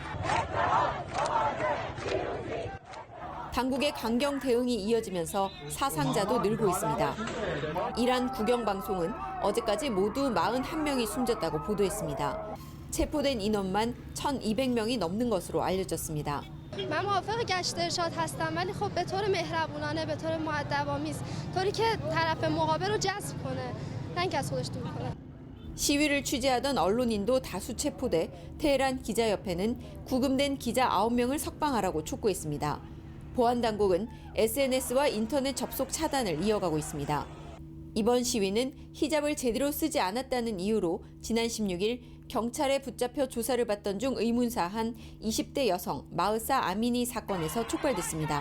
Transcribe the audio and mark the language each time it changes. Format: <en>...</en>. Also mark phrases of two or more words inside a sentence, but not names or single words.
<ko>당국의 강경 대응이 이어지면서 사상자도 늘고 있습니다. 이란 국영방송은 어제까지 모두 41명이 숨졌다고 보도했습니다. 체포된 인원만 1,200명이 넘는 것으로 알려졌습니다.</ko> <fa>من موافق گشت ارشاد هستم ولی خب به طور مهربونانه به طور مؤدب‌آمیز طوری که طرف مقابل رو جذب کنه نه اینکه از خودش دور کنه.</fa> <ko>시위를 취재하던 언론인도 다수 체포돼 테헤란 기자협회는 구금된 기자 9명을 석방하라고 촉구했습니다. 보안당국은 SNS와 인터넷 접속 차단을 이어가고 있습니다. 이번 시위는 히잡을 제대로 쓰지 않았다는 이유로 지난 16일 경찰에 붙잡혀 조사를 받던 중 의문사한 20대 여성 마흐사 아미니 사건에서 촉발됐습니다.</ko>